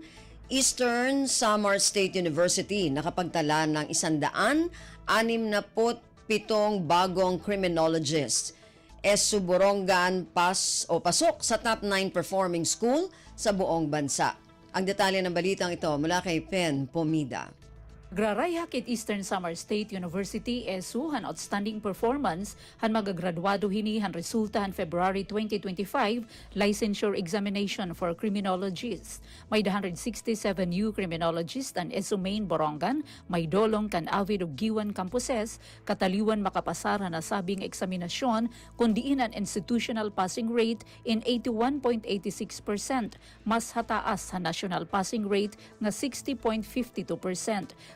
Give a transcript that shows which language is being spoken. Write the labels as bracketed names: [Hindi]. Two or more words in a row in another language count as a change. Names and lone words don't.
[Filipino] Eastern Samar State University nakapagtala ng 167 bagong criminologists. ESU Borongan pasok sa [English] top 9 performing school [Filipino] sa buong bansa. Ang detalye ng balitang ito mula kay Pen Pomida. [Waray] Grarayhak it Eastern Samar State University ESU han [English] outstanding performance [Waray] han magagraduado hini han resulta han February 2025 [English] licensure examination for criminologists. [Waray] May 167 [English] new criminologists [Waray] an ESU main Borongan, may dolong kan avid ug giwan campuses, kataliwan makapasar han nasabing eksaminasyon kundiin an [English] institutional passing rate [Waray] in 81.86%, mas hataas sa [English] national passing rate [Waray] nga 60.52%.